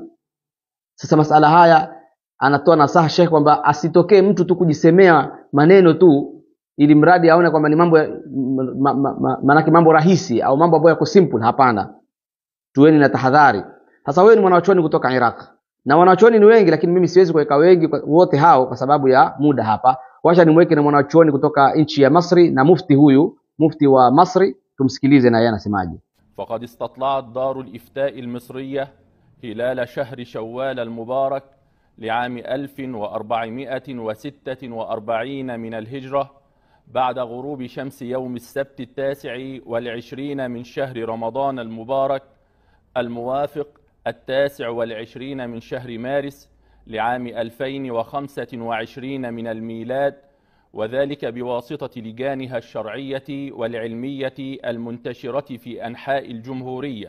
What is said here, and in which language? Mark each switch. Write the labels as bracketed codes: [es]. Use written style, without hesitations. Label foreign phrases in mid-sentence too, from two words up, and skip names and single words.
[sw] Sasa masala haya anatoa nasaha Sheikh kwamba asitokee mtu tu kujisemea maneno tu ili mradi aone kwamba ni mambo manake mambo rahisi au mambo ambayo yako simple. Hapana, tuweni na tahadhari. Sasa wewe ni mwanachuoni kutoka Iraq na wanachuoni ni wengi, lakini mimi siwezi kuweka wengi wote hao kwa sababu ya muda hapa. Wacha nimweke na mwanachuoni kutoka nchi ya Misri na mufti huyu, mufti wa Misri, tumsikilize na yeye anasemaje. [ar] فقد استطلعت دار الإفتاء المصرية هلال شهر شوال المبارك لعام 1446 من الهجرة بعد غروب شمس يوم السبت 29 من شهر رمضان المبارك الموافق 29 من شهر مارس لعام 2025 من الميلاد، وذلك بواسطة لجانها الشرعية والعلمية المنتشرة في أنحاء الجمهورية.